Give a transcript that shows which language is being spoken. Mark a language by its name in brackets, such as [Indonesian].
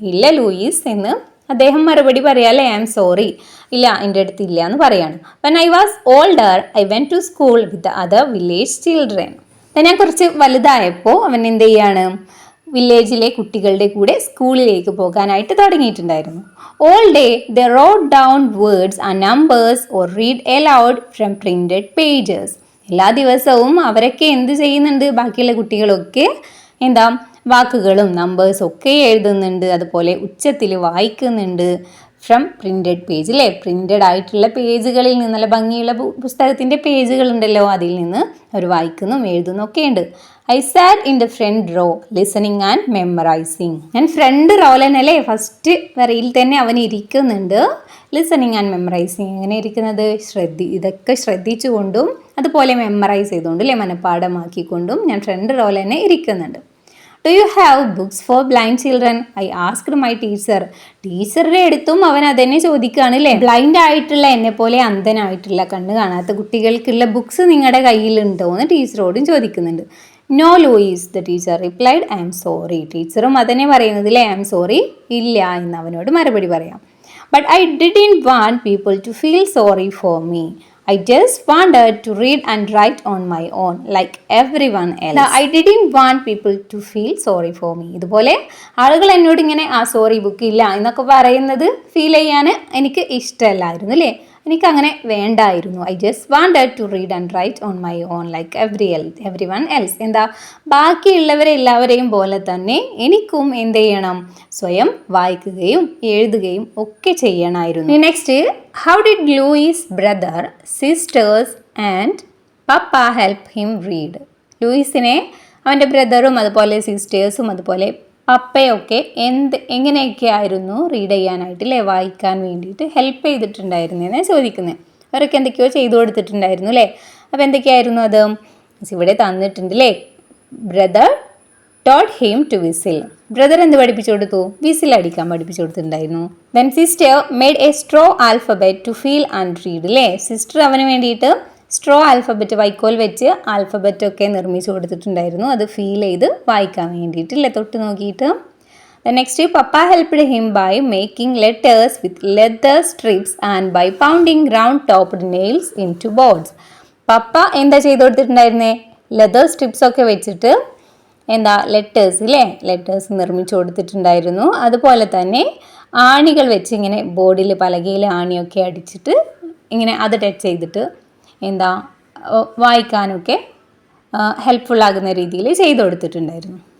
[Malayalam] ഇല്ല ലൂയിസ് എന്ന് അദ്ദേഹം മറുപടി പറയാം അല്ലേ, [English] I am sorry, [Malayalam] ഇല്ല എൻ്റെ അടുത്ത് ഇല്ല എന്ന് പറയാണ്. [English] When I was older I went to school with the other village children. [Malayalam] ഞാൻ കുറച്ച് വലുതായപ്പോൾ അവൻ എന്ത് ചെയ്യാണ്, വില്ലേജിലെ കുട്ടികളുടെ കൂടെ സ്കൂളിലേക്ക് പോകാനായിട്ട് തുടങ്ങിയിട്ടുണ്ടായിരുന്നു. [English] All day they wrote down words and numbers or read aloud from printed pages. [Malayalam] എല്ലാ ദിവസവും അവരൊക്കെ എന്ത് ചെയ്യുന്നുണ്ട്, ബാക്കിയുള്ള കുട്ടികളൊക്കെ വാക്കുകളും നമ്പേഴ്സും ഒക്കെ എഴുതുന്നുണ്ട്, അതുപോലെ ഉച്ചത്തിൽ വായിക്കുന്നുണ്ട്. [English] from printed page [Malayalam] അല്ലേ, പ്രിൻറ്റഡ് ആയിട്ടുള്ള പേജുകളിൽ നിന്ന്, നല്ല ഭംഗിയുള്ള പുസ്തകത്തിൻ്റെ പേജുകളുണ്ടല്ലോ, അതിൽ നിന്ന് അവർ വായിക്കുന്നു എഴുതുന്നു ഒക്കെ ഉണ്ട്. [English] I sat in the front row listening and memorising. [Malayalam] ഞാൻ ഫ്രണ്ട് റോലനല്ലേ, ഫസ്റ്റ് വരയിൽ തന്നെ അവൻ ഇരിക്കുന്നുണ്ട്. [English] listening and memorising, [Malayalam] എങ്ങനെ ഇരിക്കുന്നത്, ഇതൊക്കെ ശ്രദ്ധിച്ചുകൊണ്ടും അതുപോലെ മെമ്മറൈസ് ചെയ്തുകൊണ്ടും അല്ലേ, മനഃപ്പാഠമാക്കിക്കൊണ്ടും ഞാൻ ഫ്രണ്ട് റോയിൽ തന്നെ ഇരിക്കുന്നുണ്ട്. [English] Do you have books for blind children, I asked my teacher. [Malayalam] ടീച്ചറുടെ അടുത്തും അവൻ അതന്നെ ചോദിക്കുകയാണ് അല്ലേ, ബ്ലൈൻഡ് ആയിട്ടുള്ള എന്നെ പോലെ അന്ധനായിട്ടുള്ള കണ്ണ് കാണാത്ത കുട്ടികൾക്കുള്ള ബുക്സ് നിങ്ങളുടെ കയ്യിലുണ്ടോ എന്ന് ടീച്ചറോടും ചോദിക്കുന്നുണ്ട്. [English] No Louis, the teacher replied, I am sorry. [Malayalam] ടീച്ചറും അതന്നെ പറയുന്നത് അല്ലേ, [English] I am sorry, [Malayalam] ഇല്ല എന്ന് അവനോട് മറുപടി പറയാം. [English] But I didn't want people to feel sorry for me. I just wanted to read and write on my own like everyone else. I didn't want people to feel sorry for me. [Malayalam] ഇതുപോലെ ആളുകൾ എന്നോട് ഇങ്ങനെ sorry book ഇല്ല എന്നൊക്കെ പറയുന്നത് feel ചെയ്യാൻ എനിക്ക് ഇഷ്ടമല്ലായിരുന്നു അല്ലേ, എനിക്കങ്ങനെ വേണ്ടായിരുന്നു. [English] I just wanted to read and write on my own like everyone else. [Malayalam] ബാക്കിയുള്ളവരെല്ലാവരെയും പോലെ തന്നെ എനിക്കും എന്ത് ചെയ്യണം, സ്വയം വായിക്കുകയും എഴുതുകയും ഒക്കെ ചെയ്യണമായിരുന്നു. [English] Next, how did Louis brother, sisters and papa help him read. [Malayalam] ലൂയിസിനെ അവൻ്റെ ബ്രദറും അതുപോലെ സിസ്റ്റേഴ്സും അതുപോലെ പപ്പയൊക്കെ എങ്ങനെയൊക്കെ ആയിരുന്നു റീഡ് ചെയ്യാനായിട്ട് അല്ലേ, വായിക്കാൻ വേണ്ടിയിട്ട് ഹെൽപ്പ് ചെയ്തിട്ടുണ്ടായിരുന്നതെന്ന് ചോദിക്കുന്നത്. അവരൊക്കെ എന്തൊക്കെയോ ചെയ്തു കൊടുത്തിട്ടുണ്ടായിരുന്നു അല്ലേ. അപ്പോൾ എന്തൊക്കെയായിരുന്നു അത് ഇവിടെ തന്നിട്ടുണ്ട് അല്ലേ. Brother [English] taught him to whistle. [Malayalam] Brother എന്ത് പഠിപ്പിച്ചു കൊടുത്തു? വിസിൽ അടിക്കാൻ പഠിപ്പിച്ചു കൊടുത്തിട്ടുണ്ടായിരുന്നു. [English] Then sister made a straw alphabet to feel and read. [Malayalam] അല്ലേ, സിസ്റ്റർ അവന് വേണ്ടിയിട്ട് സ്ട്രോ ആൽഫബറ്റ്, വൈക്കോൽ വെച്ച് ആൽഫബറ്റ് ഒക്കെ നിർമ്മിച്ചു കൊടുത്തിട്ടുണ്ടായിരുന്നു. അത് ഫീൽ ചെയ്ത് വായിക്കാൻ വേണ്ടിയിട്ടില്ലേ, തൊട്ട് നോക്കിയിട്ട്. [English] Next, Papa helped him by making letters with leather strips and by pounding round-topped nails into boards. [Malayalam] പപ്പ എന്താ ചെയ്ത് കൊടുത്തിട്ടുണ്ടായിരുന്നേ? ലെതർ സ്ട്രിപ്സ് ഒക്കെ വെച്ചിട്ട് എന്താ ലെറ്റേഴ്സ് ഇല്ലേ, ലെറ്റേഴ്സ് നിർമ്മിച്ചു കൊടുത്തിട്ടുണ്ടായിരുന്നു. അതുപോലെ തന്നെ ആണികൾ വെച്ച് ഇങ്ങനെ ബോർഡിൽ പലകയിൽ ആണിയൊക്കെ അടിച്ചിട്ട് ഇങ്ങനെ അത് ടച്ച് ചെയ്തിട്ട് എന്താ വായിക്കാനൊക്കെ ഹെൽപ്ഫുൾ ആകുന്ന രീതിയിൽ ചെയ്തു കൊടുത്തിട്ടുണ്ടായിരുന്നു.